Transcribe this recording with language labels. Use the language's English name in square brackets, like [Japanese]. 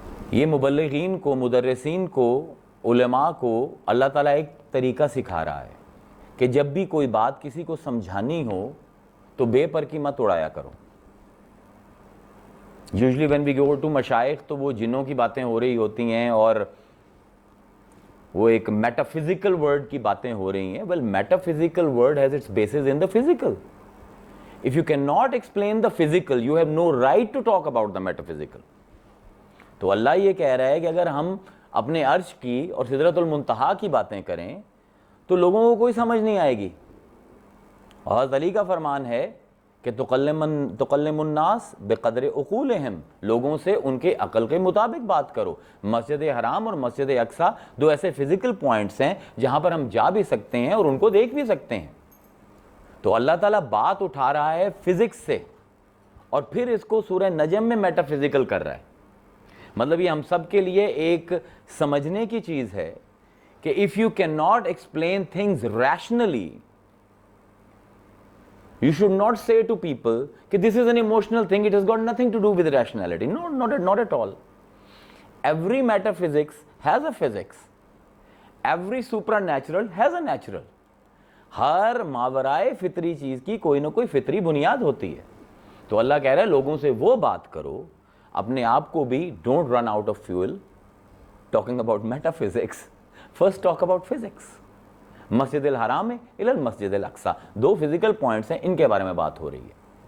[Urdu] یہ مبلغین کو، مدرسین کو، علماء کو اللہ تعالیٰ ایک طریقہ سکھا رہا ہے کہ جب بھی کوئی بات کسی کو سمجھانی ہو تو بے پر کی مت اڑایا کرو. [English] usually when we go to مشائخ [Urdu] تو وہ جنوں کی باتیں ہو رہی ہوتی ہیں اور وہ ایک [English] Metaphysical world کی باتیں ہو رہی ہیں. Well metaphysical world has its basis in the physical. If you can not explain the physical you have no right to talk about the metaphysical. [Urdu] تو اللہ یہ کہہ رہا ہے کہ اگر ہم اپنے عرش کی اور سدرۃ المنتہا کی باتیں کریں تو لوگوں کو کوئی سمجھ نہیں آئے گی. اور حضرت علی کا فرمان ہے کہ [Arabic] تکلم الناس بقدر عقولہم، [Urdu] لوگوں سے ان کے عقل کے مطابق بات کرو. مسجد حرام اور مسجد اقصیٰ 2 ایسے فزیکل پوائنٹس ہیں جہاں پر ہم جا بھی سکتے ہیں اور ان کو دیکھ بھی سکتے ہیں. تو اللہ تعالیٰ بات اٹھا رہا ہے فزکس سے اور پھر اس کو سورہ نجم میں میٹا فزیکل کر رہا ہے. مطلب یہ ہم سب کے لیے ایک سمجھنے کی چیز ہے کہ [English] if you cannot explain things rationally, you should not say to people کہ this is an emotional thing, it has got nothing to do with rationality. No, not at all. Every metaphysics has a physics. Every supernatural has a natural. [Urdu] ہر ماورائے فطری چیز کی کوئی نہ کوئی فطری بنیاد ہوتی ہے. تو اللہ کہہ رہا ہے لوگوں سے وہ بات کرو، اپنے آپ کو بھی [English] Don't run out of fuel talking about metaphysics. First talk about physics. [Urdu] مسجد الحرام الی المسجد الاقصیٰ 2 فزیکل پوائنٹس ہیں، ان کے بارے میں بات ہو رہی ہے.